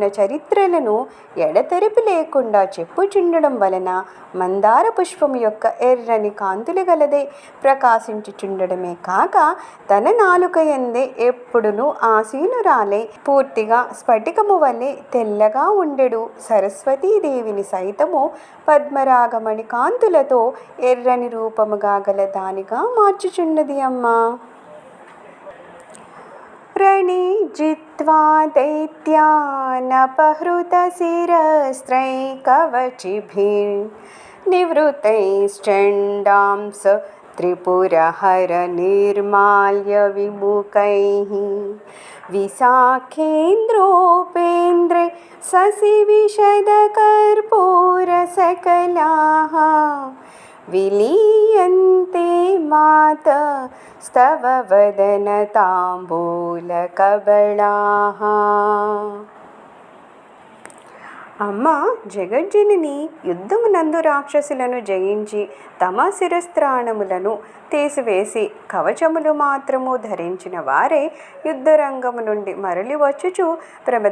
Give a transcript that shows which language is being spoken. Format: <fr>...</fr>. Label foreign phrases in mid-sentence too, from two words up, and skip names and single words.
<te>చరిత్రలను ఎడతెరిపి లేకుండా చెప్పుచుండడం వలన మందార పుష్పం యొక్క ఎర్రని కాంతులు గలదే ప్రకాశించుచుండడమే కాక తన నాలుక యందే ఎప్పుడునూ ఆసీనురాలై పూర్తిగా స్ఫటికము వలె తెల్లగా ఉండెడు సరస్వతీదేవిని సైతము పద్మరాగమణి కాంతులతో ఎర్రని రూపముగా గల దానిగా మార్చుచున్నది అమ్మా.</te> <sa>ప్రణిజిత్వా దైత్యానపహృతశిరస్త్రైకవచిభిర్నివృతైశ్చండాంస त्रिपुरहर निर्माल्य विमुखैः विशाखेन्द्रोपेन्द्रे शशिविशदकर्पूरसकलाः विलीयन्ते मातस्तव वदनताम्बूलकबलाः।</sa> <te>అమ్మ జగజ్జనని యుద్ధమునందు రాక్షసులను జయించి తమ శిరస్త్రాణములను తీసివేసి కవచములు మాత్రము ధరించిన వారే యుద్ధరంగము నుండి మరలి వచ్చుచు ప్రమద</te>